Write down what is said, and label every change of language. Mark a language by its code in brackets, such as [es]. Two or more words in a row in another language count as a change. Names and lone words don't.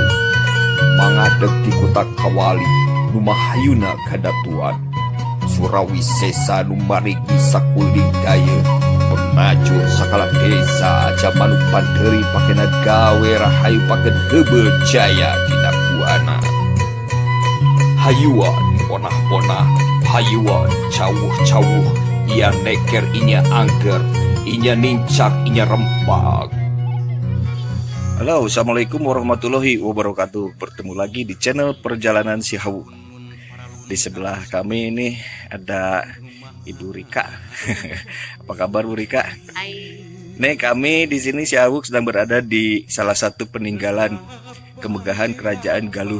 [su] Mangadeg di kota kawali numahayuna kadatuan. Surawi sesa numarigi sakuling daya. Penajur sakala desa aja manuk panderi pakena gawe rahayu paken hebe jaya dina buana. Hayuan ponah-ponah, hayuan cawuh-cawuh, ia neker inya angker, inya nincak inya rempak. [ar] Halo, السلام عليكم ورحمة الله وبركاته. [id] Bertemu lagi di channel Perjalanan Si Hawu. Di sebelah kami ini ada Ibu Rika. Apa kabar Bu Rika? Hai. Nih kami di sini Si Hawu sedang berada di salah satu peninggalan kemegahan Kerajaan Galuh.